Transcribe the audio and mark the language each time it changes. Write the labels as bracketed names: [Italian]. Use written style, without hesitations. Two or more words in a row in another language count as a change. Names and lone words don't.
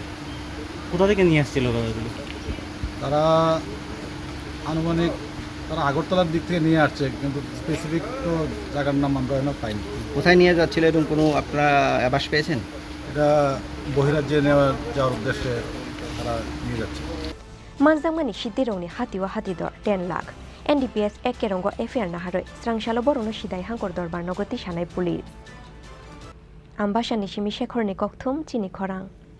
[Bangla] কোথা থেকে নিয়ে আসছিল গাড়িগুলো? তারা আনুমানিক আগরতলার দিক থেকে নিয়ে আসছে, কিন্তু স্পেসিফিক তো জায়গার নাম আমরা এখনো পাইনি। কোথায় নিয়ে যাচ্ছিল এরকম কোনো আপনারা আভাস পেয়েছেন? এটা বহিরাজ্যে যাওয়ার উদ্দেশ্যে তারা নিয়ে যাচ্ছে। [Kok Borok] Manzangmani Shidironi Hatiwa Hatidor 10 lakh NDPS Ekerongo FR Naharoi Srangshalo Borono Shidai Hankor Dorbar Nogoti Shanai Police Ambasha Nishimi Shekhor Nikokthum Chini Khorang